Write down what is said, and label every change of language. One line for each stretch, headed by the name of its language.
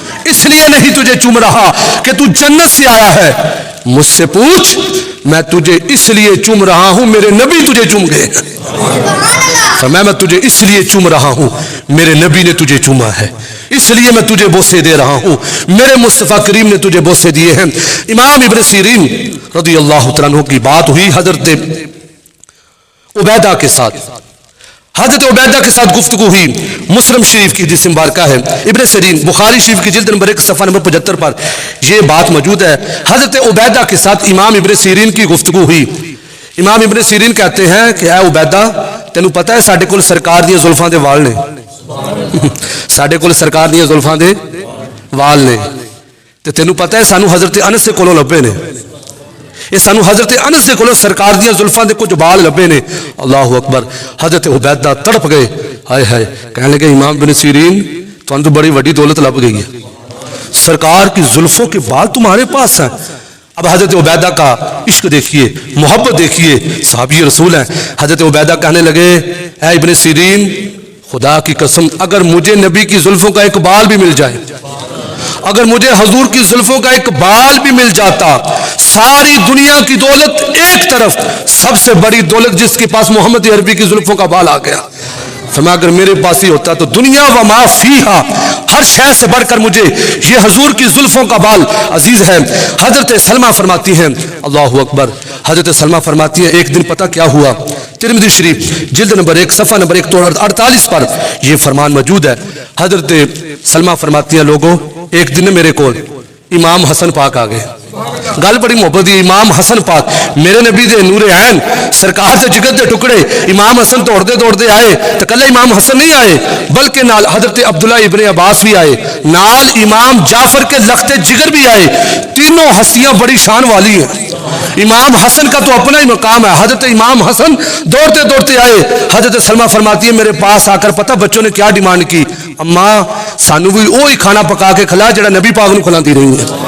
Urdu: اس لیے نہیں تجھے چوم رہا کہ تو جنت سے آیا ہے، مجھ سے پوچھ میں تجھے اس لیے چوم رہا ہوں میرے نبی تجھے چوم گئے، فرمایا میں تجھے اس لیے چوم رہا ہوں میرے نبی نے تجھے چوما ہے، اس لیے میں تجھے بوسے دے رہا ہوں، میرے مصطفیٰ کریم نے تجھے بوسے دیے ہیں۔ امام ابن سیرین رضی اللہ تعالیٰ عنہ کی بات ہوئی حضرت عبیدہ کے ساتھ، حضرت عبیدہ کے ساتھ گفتگو ہوئی. مسلم شریف کی حدیث مبارکہ ہے, ابن سیرین بخاری شریف کی جلد نمبر 1 صفحہ نمبر 75 پر یہ بات موجود ہے. حضرت عبیدہ کے ساتھ امام ابن سیرین کی گفتگو ہوئی. امام ابن سیرین کہتے ہیں کہ اے عبیدہ,
Punjabi: تینوں پتہ ہے ساڈے کول سرکار دی زلفاں دے وال نے, ساڈے کول سرکار دی زلفاں دے وال نے, تے تینوں پتہ ہے سانو حضرت انس سے کولوں لبے نے, یہ سانو حضرت انس دے کولوں سرکار دی زلفاں دے کچھ بال لبے نے.
Urdu: اللہ اکبر. حضرت عبیدہ تڑپ گئے, ہائے ہائے, کہنے لگے امام بن سیرین
Punjabi: تانوں تو بڑی وڈی دولت لب گئی ہے,
Urdu: سرکار کی زلفوں کے بال تمہارے پاس ہیں. اب حضرت عبیدہ کا عشق دیکھیے, محبت دیکھیے, صحابی رسول ہیں. حضرت عبیدہ کہنے لگے اے ابن سیرین, خدا کی قسم اگر مجھے نبی کی زلفوں کا ایک بال بھی مل جائے, اگر مجھے حضور کی زلفوں کا ایک بال بھی مل جاتا, ساری دنیا کی دولت ایک طرف, سب سے بڑی دولت جس کے پاس محمد عربی کی زلفوں کا بال آ گیا. فرمایا اگر میرے پاس ہی ہوتا تو دنیا و ما فیہا, ہر شے سے بڑھ کر مجھے یہ حضور کی زلفوں کا بال عزیز ہے. حضرت سلمہ فرماتی ہیں, اللہ اکبر, حضرت سلمہ فرماتی ہیں ایک دن پتہ کیا ہوا, ترمذی شریف جلد نمبر 1 صفحہ نمبر 148 پر یہ فرمان موجود ہے. حضرت سلمہ فرماتی ہیں لوگوں, ایک دن میرے کو امام حسن پاک آ گئے.
Punjabi: گل بڑی محبت دی, امام حسن پاک میرے نبی دے نور عین, سرکار سے جگر دے ٹکڑے.
Urdu: امام حسن دوڑتے دوڑتے آئے تو کلے امام حسن نہیں آئے بلکہ نال حضرت عبداللہ ابن عباس بھی آئے, نال امام جعفر کے لخت جگر بھی آئے. تینوں ہستیاں بڑی شان والی ہیں. امام حسن کا تو اپنا ہی مقام ہے. حضرت امام حسن دوڑتے دوڑتے آئے. حضرت سلمہ فرماتی ہے میرے پاس آ کر پتہ بچوں نے کیا ڈیمانڈ کی,
Punjabi: اماں سانو بھی وہی کھانا پکا کے کھلا جڑا نبی پاک نو کھلاندی رہی ہے.